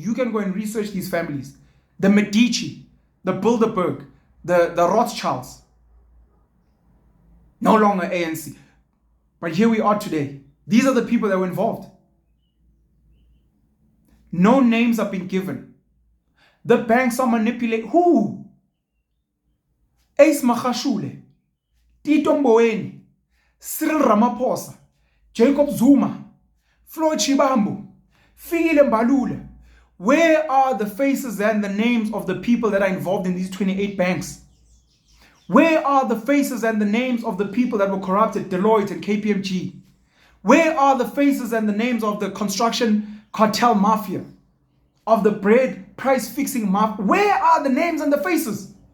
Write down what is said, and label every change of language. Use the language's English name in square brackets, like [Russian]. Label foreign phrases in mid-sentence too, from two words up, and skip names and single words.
[English] You can go and research these families. The Medici, the Bilderberg, the Rothschilds. No longer ANC. But here we are today. These are the people that were involved. No names have been given. The banks are manipulated. Who? Ace Magashule, Tito Mboweni, Cyril Ramaphosa, Jacob Zuma, Floyd Shibambu, Fikile Mbalula. Where are the faces and the names of the people that are involved in these 28 banks? Where are the faces and the names of the people that were corrupted, Deloitte and KPMG? Where are the faces and the names of the construction cartel mafia? Of the bread price fixing mafia? Where are the names and the faces?